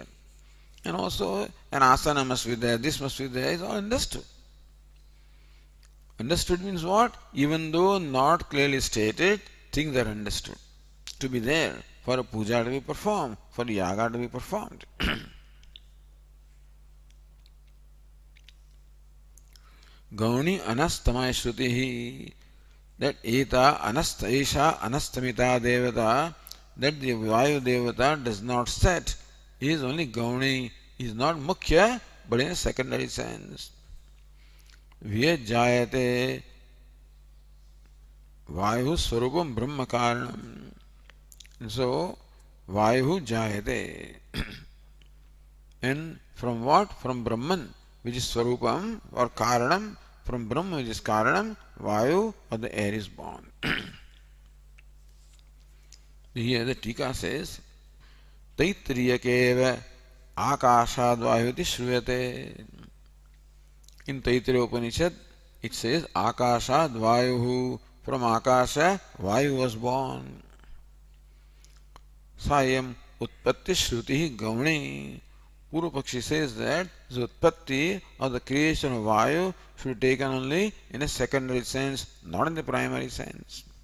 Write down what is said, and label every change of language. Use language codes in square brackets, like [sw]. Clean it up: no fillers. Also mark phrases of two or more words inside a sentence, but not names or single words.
[en] And also an asana must be there, this must be there, it's all understood. Understood means what? Even though not clearly stated, things are understood. To be there, for a puja to be performed, for a yaga to be performed. [sa] Gauni anastamaya shrutihi. That eta anastaisha anastamita devata, [en] that the [sa] Vayu devata [en] does not set, is only Gauni, is not Mukhya, but in a secondary sense. [sa] Vyajayate Vayu Swarupam Brahma Karanam. So Vayu Jayate. [en] And from what? From Brahman, which is Swarupam or Karanam. From Brahma, which is Karanam, Vayu or the air is born. Here the Tika says, [sa] तैत्तिरीयकेव आकाशाद्वायुति श्रूयते. [en] In Taittiriya Upanishad, it says Akashadvayuhu. From Akasha, Vayu was born. [sa] Sayam Utpatti Shruti Gauni. Purva Pakshi [en] says that the Utpatti or the creation of Vayu should be taken only in a secondary sense, not in the primary sense.